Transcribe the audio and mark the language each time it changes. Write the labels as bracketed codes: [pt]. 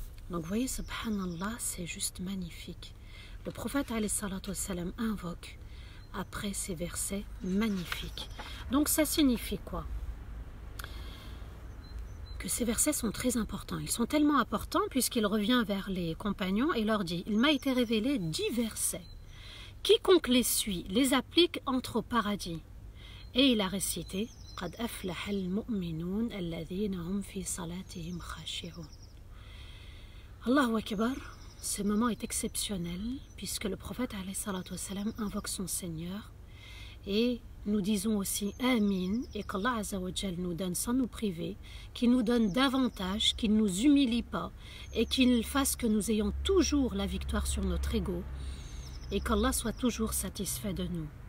[fr] Donc vous voyez, subhanallah, c'est juste magnifique. Le prophète [ar] alayhi salatu wassalam [fr] invoque après ces versets magnifiques. Donc ça signifie quoi? Que ces versets sont très importants. Ils sont tellement importants puisqu'il revient vers les compagnons et leur dit, il m'a été révélé 10 versets. Quiconque les suit, les applique, entre au paradis. Et il a récité, [ar] قَدْ أَفْلَحَ الْمُؤْمِنُونَ الَّذِينَ هُمْ فِي صَلَاتِهِمْ خَاشِعُونَ. Allahu Akbar. [fr] Ce moment est exceptionnel puisque le prophète [ar] alayhi salatu wassalam [fr] invoque son Seigneur et nous disons aussi Amin et qu'Allah azza wa jal nous donne sans nous priver, qu'il nous donne davantage, qu'il ne nous humilie pas et qu'il fasse que nous ayons toujours la victoire sur notre ego et qu'Allah soit toujours satisfait de nous.